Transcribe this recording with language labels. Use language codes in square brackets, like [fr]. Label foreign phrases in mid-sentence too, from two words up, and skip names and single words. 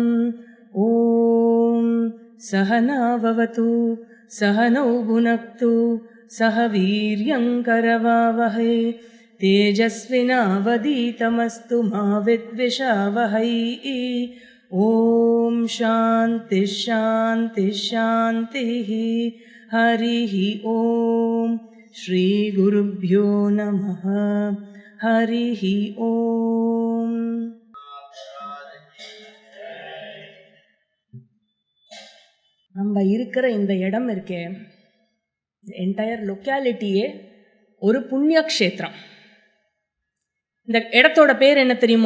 [sa] ॐ सहना भवतु सहनौ भुनक्तु सह वीर्यं करवावहै तेजस्विनावधीतमस्तु मा विद्विषावहै। ॐ शान्ति शान्ति शान्तिः। हरिः ॐ श्रीगुरुभ्यो नमः। हरिः ॐ। [ta] நம்ம இருக்கிற இந்த இடம் இருக்கே, [en] entire locality [ta] ஒரு புண்ணிய க்ஷேத்திரம். இந்த இடத்தோட பேர் என்ன தெரியுமோ?